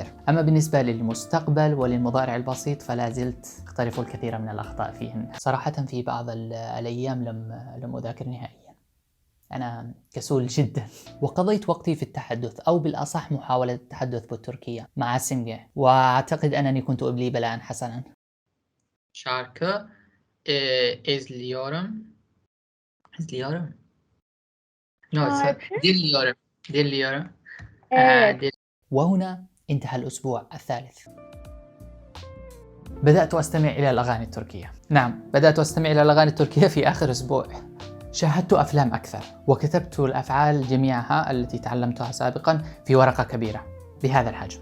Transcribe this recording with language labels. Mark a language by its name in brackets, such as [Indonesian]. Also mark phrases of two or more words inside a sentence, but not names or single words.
[Arabic] أما بالنسبة للمستقبل وللمضارع البسيط فلا زلت أقترف الكثير من الأخطاء فيهن. صراحة في بعض الأيام لم أذاكر نهائيا. أنا كسول جدا. وقضيت وقتي في التحدث، أو بالأصح محاولة التحدث بالتركية مع سمجة، وأعتقد أنني كنت أبلي بلاء حسنا. [Turkish] Şarkı izliyorum. İzliyorum. [English] No, [Turkish] شاركة؟ dinliyorum. Dinliyorum. Evet. [Arabic] وهنا انتهى الأسبوع الثالث. بدأت أستمع إلى الأغاني التركية. نعم، بدأت أستمع إلى الأغاني التركية في آخر أسبوع. شاهدت أفلام أكثر، وكتبت الأفعال جميعها التي تعلمتها سابقا في ورقة كبيرة بهذا الحجم.